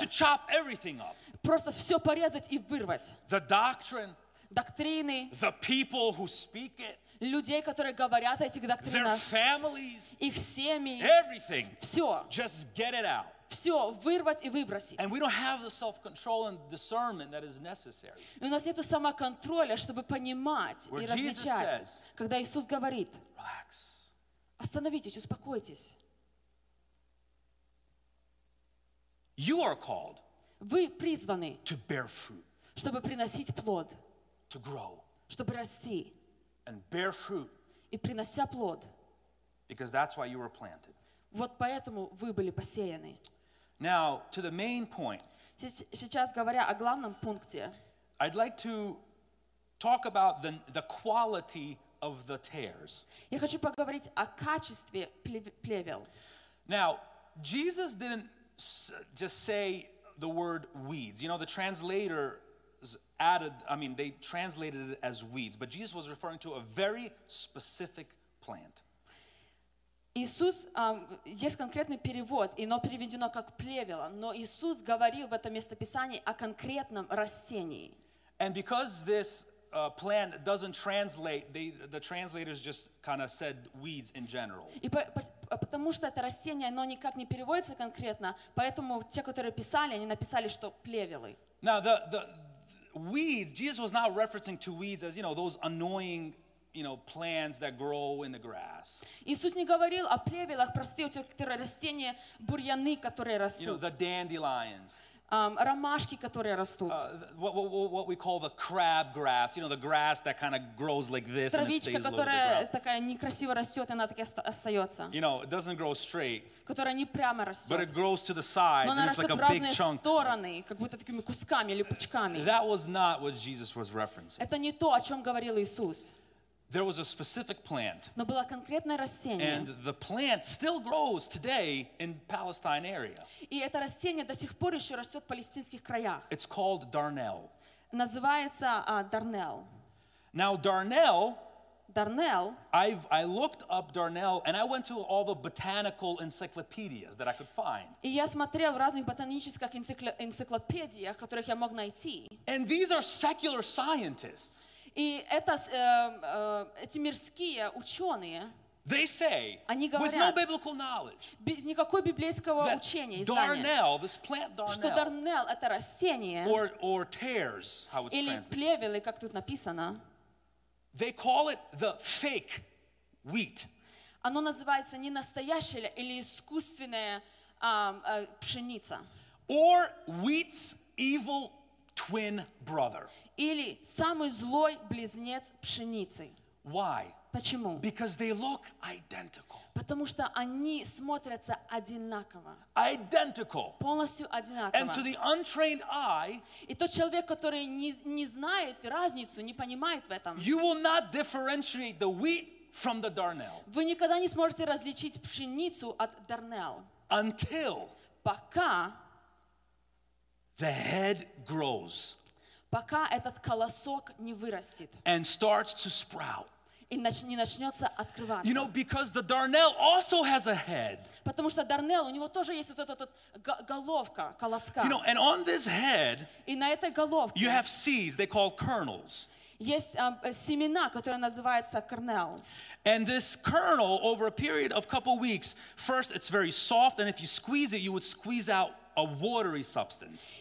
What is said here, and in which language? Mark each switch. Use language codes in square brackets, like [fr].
[en] is to chop everything up, [ru] просто все порезать и вырвать. [en] The doctrine, [ru] доктрины, [en] the people who speak it, [ru] людей, которые говорят о этих доктринах, [en] their families, [ru] их семьи, [en] everything, [ru] все, [en] just get it out, [ru] все вырвать и выбросить. [en] And we don't have the self-control and discernment that is necessary. [ru] И у нас нету самоконтроля, чтобы понимать [en] Where [ru] и различать, [en] Jesus says, [ru] когда Иисус говорит: [en] Relax. [ru] Остановитесь, успокойтесь. [en] You are called. [ru] Вы призваны. [en] To bear fruit. [ru] Чтобы приносить плод. [en] To grow. [ru] Чтобы расти. [en] And bear fruit. [ru] И принося плод. [en] Because that's why you were planted. [ru] Вот поэтому вы были посеяны. [en] Now, to the main point, [ru] сейчас говоря о главном пункте, [en] I'd like to talk about the quality of the tares. [ru] Я хочу поговорить о качестве плевел. [en] Now, Jesus didn't just say the word weeds. You know, the translator added, I mean, they translated it as weeds, but Jesus was referring to a very specific plant. [ru] Иисус, есть конкретный перевод, и оно переведено как плевело, но Иисус говорил в этом местописании о конкретном растении. [en] And because this plant doesn't translate, the translators just kind of said weeds in general. [ru] И потому что это растение, оно никак не переводится конкретно, поэтому те, которые писали, они написали, что плевелы. [en] Now the weeds, Jesus was not referencing to weeds as, you know, those annoying, you know, plants that grow in the grass. [ru] Иисус не говорил о плевелах, простые некоторые растения, бурьяны, которые растут. [en] You know, the dandelions. [ru] Ромашки, которые растут. [en] What we call the crab grass, you know, the grass that kind of grows like this and it stays low. [ru] Которая такая некрасиво растет, она так остается. [en] You know, it doesn't grow straight. [ru] Которая не прямо растет. [en] But it grows to the sides. [ru] Но она растет в разные [en] chunk. [ru] Стороны, как будто такими кусками или пучками. [en] That was not what Jesus was referencing. [ru] Это не то, о чем говорил Иисус. [en] There was a specific plant. [ru] Но было конкретное растение. [en] And the plant still grows today in Palestine area. [ru] И это растение до сих пор еще растет в палестинских краях. [en] It's called darnel. [ru] Называется darnel. [en] Now darnel. [ru] Darnel. [en] I looked up darnel and I went to all the botanical encyclopedias that I could find. [ru] И я смотрел в разных ботанических энциклопедиях, которых я мог найти. [en] And these are secular scientists. [ru] И это эти мирские ученые. [en] They say, [ru] они говорят, [en] with no biblical knowledge, [ru] без никакого библейского учения, знания, [en] darnel, this plant darnel, [ru] что darnel это растение, [en] or tares, how it's [ru] или плевелы, как тут написано. [en] They call it the fake wheat. [ru] Оно называется не настоящая или искусственная пшеница. [en] Or wheat's evil twin brother. [ru] Или самый злой близнец пшеницы. [en] Why? [ru] Почему? [en] Because they look identical. [ru] Потому что они смотрятся одинаково. [en] Identical. [ru] Полностью одинаково. [en] And to the untrained eye, [ru] и тот человек, который не знает разницу, не понимает в этом, [en] you will not differentiate the wheat from the darnel. [ru] Вы никогда не сможете различить пшеницу от darnel. [en] Until. [ru] Пока. [en] The head grows. [ru] Пока этот колосок не вырастет. [en] And starts to sprout. [ru] И не начнется открываться. [en] You know, because the darnel also has a head. [ru] Потому что darnel, у него тоже есть вот эта головка, колоска. [en] You know, and on this head, [ru] и на этой головке, [en] you have seeds, they call kernels. [ru] Есть семена, которые называются kernel. [en] And this kernel, over a period of a couple of weeks, first it's very soft, and if you squeeze it, you would squeeze out a watery substance.